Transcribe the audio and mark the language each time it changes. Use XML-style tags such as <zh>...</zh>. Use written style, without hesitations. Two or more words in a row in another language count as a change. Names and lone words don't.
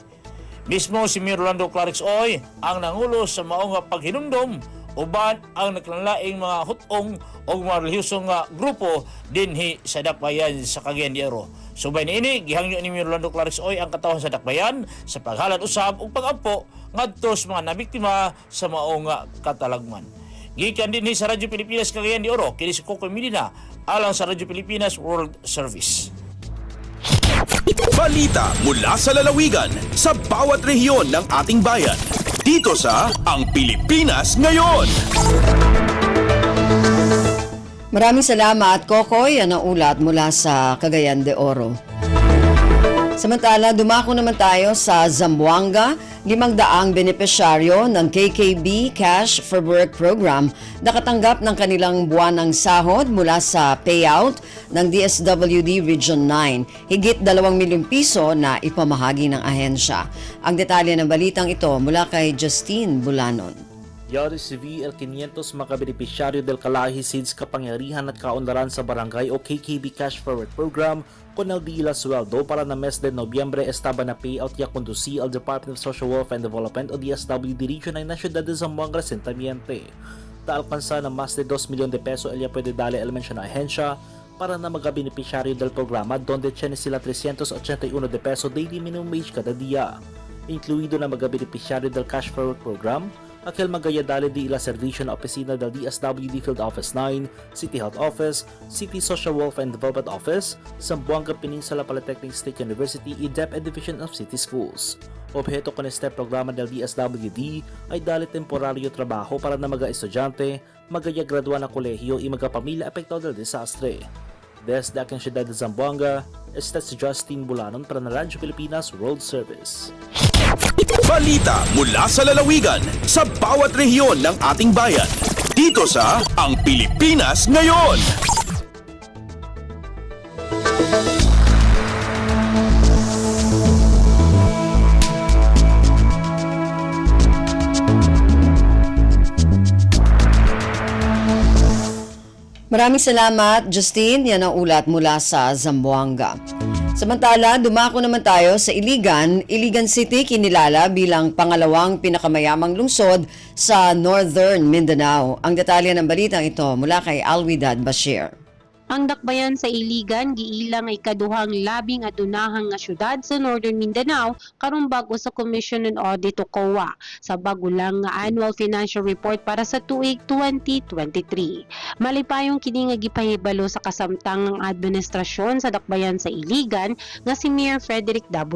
<ceb>Mismo si Mayor Rolando Clarix Oy ang nangulo sa maong paghinumdom uban ang nagkanlaing mga hutong o mga relihiyosong grupo dinhi sa Dakbayan sa Cagayan de Oro. Subay niini gihangyo ni Mayor Rolando Clarix Oy ang katawhan sa Dakbayan sa paghalad usab ug pag-ampo ngadto sa mga nabiktima sa maong katalagman. Gikan dinhi sa Radyo Pilipinas Cagayan de Oro, kini si Kokoy Medina alang sa Radyo Pilipinas World Service.</ceb> <tl>Balita mula sa lalawigan sa bawat rehiyon ng ating bayan. Dito sa Ang Pilipinas Ngayon. Maraming salamat, Kokoy. Yan ang ulat mula sa Cagayan de Oro. Samantala, dumako naman tayo sa Zamboanga. 500 benepisyaryo ng KKB Cash for Work Program nakatanggap ng kanilang buwanang sahod mula sa payout ng DSWD Region 9. Higit 2 milyong piso na ipamahagi ng ahensya. Ang detalye ng balitang ito mula kay Justine Bulanon.</tl> <cbk>Ya recibí el 500 mga benepisyaryo del Kalahi Seeds Kapangyarihan at Kaunlaran sa Barangay o KKB Cash Forward Program con el día sueldo para na mes de nobyembre estaba na payout ya conducí al</cbk> <en>Department of Social Welfare and Development</en> <cbk>o DSWD Region ay na Ciudad de Zamboanga resentamiento. Alcanza na más de 2 milyon de peso ella pwede dale el mencionado ahensya para na mga benepisyaryo del programa donde tiene sila 381 de peso</cbk> <en>daily minimum wage</en> <cbk>kada dia. Incluido na mga benepisyaryo del Cash Forward Program, aquel magayadali di ila servisyo na opisina del DSWD Field Office 9, City Health Office, City Social Welfare and Development Office, Zamboanga Peninsula Polytechnic State University, IDEP and Division of City Schools. Objeto con este programa del DSWD ay dali temporaryo trabaho para na mga estudyante, magaya gradua na kolehiyo y mga pamilya apektado del desastre. Desde aking siyudad de Zamboanga, este si Justine Bulanon para na Radyo Pilipinas World Service.</cbk> <tl>Balita mula sa lalawigan sa bawat rehiyon ng ating bayan. Dito sa Ang Pilipinas Ngayon. Maraming salamat, Justine. Yan ang ulat mula sa Zamboanga. Samantala, dumako naman tayo sa Iligan. Iligan City kinilala bilang pangalawang pinakamayamang lungsod sa Northern Mindanao. Ang detalye ng balitang ito mula kay Alwidad Bashir.</tl> <ceb>Ang dakbayan sa Iligan giilang ay ikaduhang labing adunahang nga syudad sa Northern Mindanao karon bag-o sa Commission on Audit o COA sa bago lang nga</ceb> <en>annual financial report</en> <ceb>para sa tuig 2023. Malipayong kini nga gipahibalo sa kasamtangang administrasyon sa dakbayan sa Iligan nga si Mayor Frederick W.</ceb>